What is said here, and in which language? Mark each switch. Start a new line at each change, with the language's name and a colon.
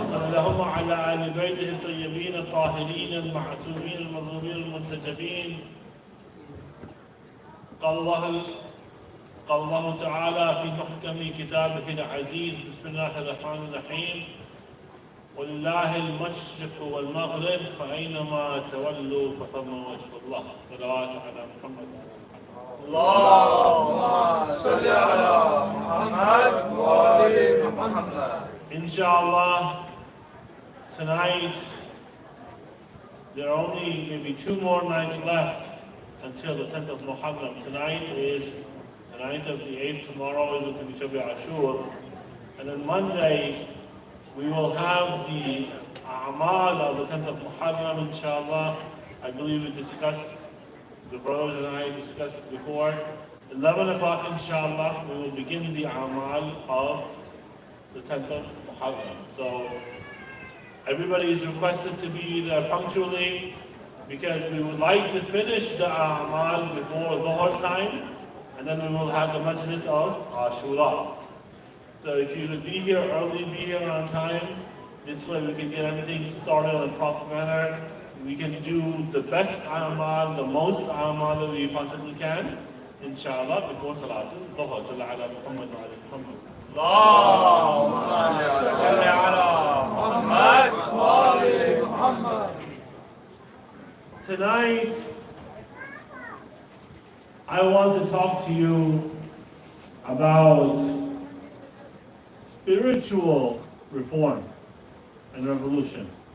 Arabic: وصلى اللهم على آل بيته الطيبين الطاهرين المعصومين المظلومين المنتجبين قال الله تعالى في محكم كتابه العزيز بسم الله الرحمن الرحيم ولله المشرق والمغرب فأينما تولوا فثم وجه الله صلوات على محمد اللهم صل على محمد وآل محمد.
English: Inshallah, tonight there are only maybe 2 more nights left until the 10th of Muharram. Tonight is the night of the 8th, tomorrow is going to be Shabi Ashur. And then Monday, we will have the A'mal of the 10th of Muharram, inshallah. I believe we discussed, the brothers and I discussed before. 11 o'clock, inshallah, we will begin the A'mal of the 10th of Muharram. So, everybody is requested to be there punctually because we would like to finish the A'mal before Dhuhr time, and then we will have the Majlis of Ashura. So if you would be here early, be here on time. This way we can get everything started in a proper manner. We can do the best A'mal, the most A'mal that we possibly can, inshallah, before Salatul Dhuhr.
Arabic: Sallallahu ala Muhammad wa ala Muhammad. اللهم صل على محمد وآل محمد.
English: Tonight, I want to talk to you about spiritual reform and revolution.